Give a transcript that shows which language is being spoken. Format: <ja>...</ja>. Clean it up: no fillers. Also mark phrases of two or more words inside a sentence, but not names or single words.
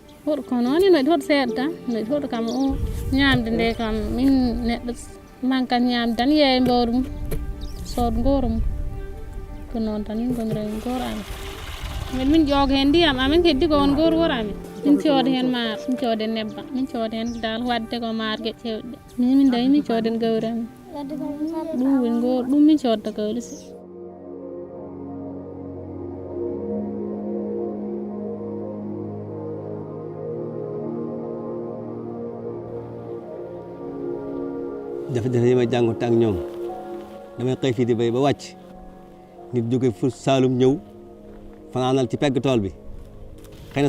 <ff>hoɗo ko noon noɗi hoɗo seeɗa tan noɗi hoɗo kam o ñamde nde kam min neɗɗo mankat ñamde tan yeeya mbawru mum sooda gooro mum ko noon tan min gonirami gooro amen min jooga hen ndiyam amen keddi ko won goor woro amen min cooda hen maaro min cooda hen nebbam min cooda hen dal wadde ko maaro gueƴe cewɗe ɗe min dañi min cooda hen gawri amen ɗum woni goor ɗum min codda kawlisi</ff> <wo>jafe-jafe yi may jànkuwante ak ñoom damay xëy fii di béy ba wàcc nit jóge fu Saalum ñëw fanaanal ci pegg tool bi xëy na</wo>